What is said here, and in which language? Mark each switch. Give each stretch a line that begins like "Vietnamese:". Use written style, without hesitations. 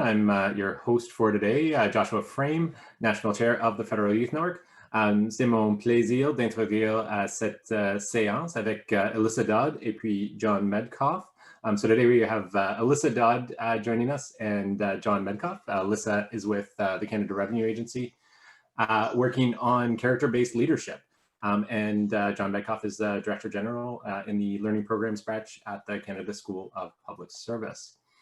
English: I'm your host for today, Joshua Frame, National Chair of the Federal Youth Network.
French: C'est mon plaisir d'introduire cette séance avec Alyssa Dodd et puis John Medcoff.
English: So today we have Alyssa Dodd joining us and John Medcoff. Alyssa is with the Canada Revenue Agency, working on character-based leadership. And John Medcoff is the Director General in the Learning Programs branch at the Canada School of Public Service.